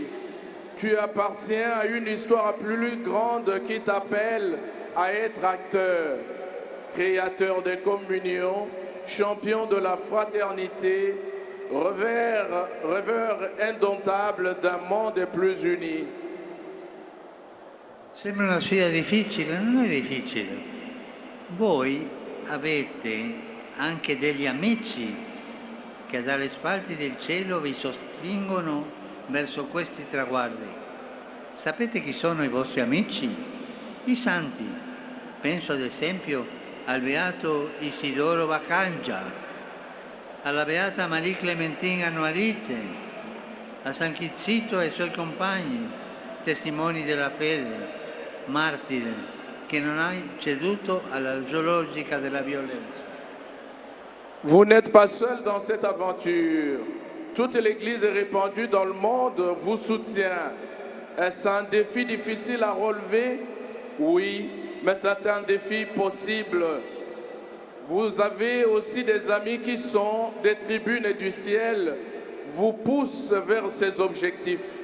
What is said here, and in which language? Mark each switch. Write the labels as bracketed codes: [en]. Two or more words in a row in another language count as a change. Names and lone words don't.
[fr] Tu appartiens à une histoire plus grande qui t'appelle à être acteur, créateur de communion, champion de la fraternité, rêveur indomptable d'un monde plus uni. [it] Sembra una sfida difficile, non è difficile. Voi avete anche degli amici che dalle spalle del cielo vi sostengono verso questi traguardi. Sapete chi sono i vostri amici? I santi. Penso ad esempio al beato Isidoro Baccangia, alla beata Marie Clementine Annuarite, a San Chizzito e ai suoi compagni, testimoni della fede, martire, che non ha ceduto alla logica della violenza. [fr] Vous n'êtes pas seul dans cette aventure. Toute l'Église répandue dans le monde vous soutient. Est-ce un défi difficile à relever? Oui, mais c'est un défi possible. Vous avez aussi des amis qui sont des tribunes du ciel, vous poussent vers ces objectifs.